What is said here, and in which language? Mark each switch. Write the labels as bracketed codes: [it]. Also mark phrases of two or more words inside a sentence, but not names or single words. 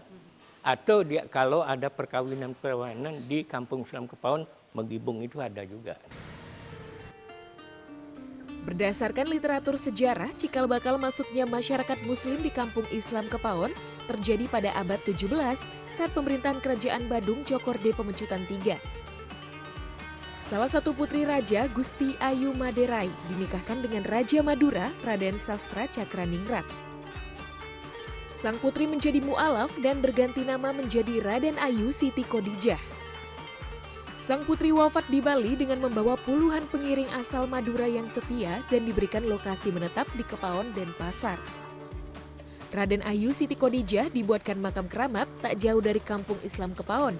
[id] Atau kalau ada perkawinan di Kampung Islam Kepaon, Megibung itu ada juga. Berdasarkan literatur sejarah, cikal bakal masuknya masyarakat muslim di Kampung Islam Kepaon terjadi pada abad 17 saat pemerintahan Kerajaan Badung Cokorda Pemecutan III. Salah satu putri raja, Gusti Ayu Maderai, dinikahkan dengan Raja Madura, Raden Sastra Cakraningrat. Sang putri menjadi mu'alaf dan berganti nama menjadi Raden Ayu Siti Kodijah. Sang putri wafat di Bali dengan membawa puluhan pengiring asal Madura yang setia dan diberikan lokasi menetap di Kepaon, Denpasar. Raden Ayu Siti Kodijah dibuatkan makam keramat tak jauh dari Kampung Islam Kepaon.